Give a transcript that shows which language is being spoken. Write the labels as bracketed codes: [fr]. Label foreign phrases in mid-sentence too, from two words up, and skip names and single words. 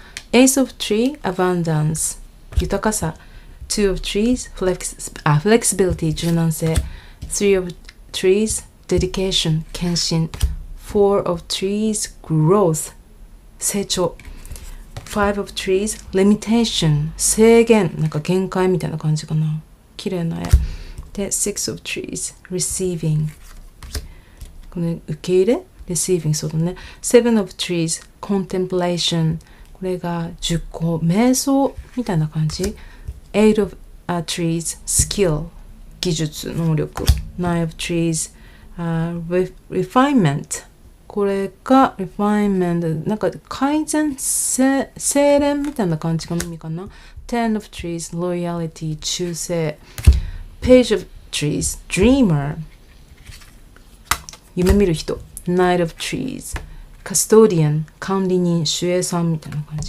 [ja] Ace of Tree Abundance 豊かさ、 Two of Trees Flexibility 柔軟性、 Three of Trees Dedication 献身、 Four of Trees Growth 成長、 Five of Trees Limitation 制限、なんか限界みたいな感じかな。綺麗な絵で、 Six of Trees Receiving この受け入れ Receiving そうだね。 Seven of Trees Contemplation これが熟考瞑想みたいな感じ。 Eight of Trees Skill 技術能力、 Nine of Trees Refinement これが Refinement なんか改善精錬みたいな感じの意味かな。 Ten of Trees Loyalty 忠誠、 Page of Trees Dreamer 夢見る人、 Knight of Trees Custodian 管理人守衛さんみたいな感じ。